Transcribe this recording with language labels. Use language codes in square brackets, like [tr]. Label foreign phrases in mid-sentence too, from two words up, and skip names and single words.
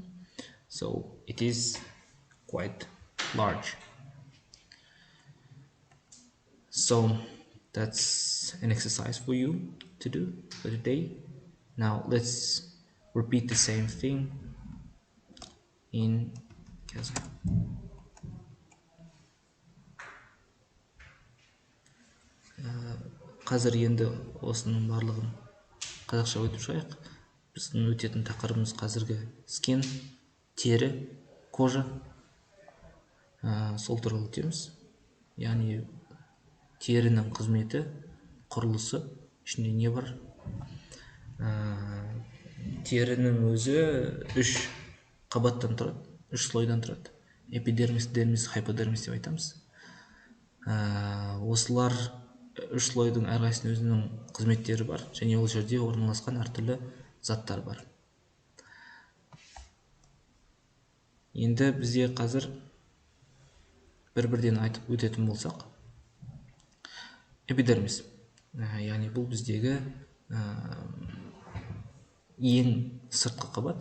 [en] So it is quite large. So that's an exercise for you to do for today. Now let's repeat the same thing in Kazakh. [kk] Қазір енді осының барлығын қазақша өтіп шығайық. Біздің өтетін тақырыбымыз қазіргі skin, тері, кожа. Сол туралы өтеміз. Яғни терінің қызметі, құрылысы, ішінде не бар? Терінің өзі 3 қабаттан тұрады, 3 слойдан тұрады. [en] Epidermis, dermis, hypodermis [kk] деп айтамыз. Осылар 3 слойдың әрқайсысының өзінің қызметтері бар, және ол жерде орналасқан әртүрлі заттар бар. Енді бізде қазір бір-бірден айтып өтетін болсақ, epidermis, яғни бұл біздегі ең сыртқы қабат.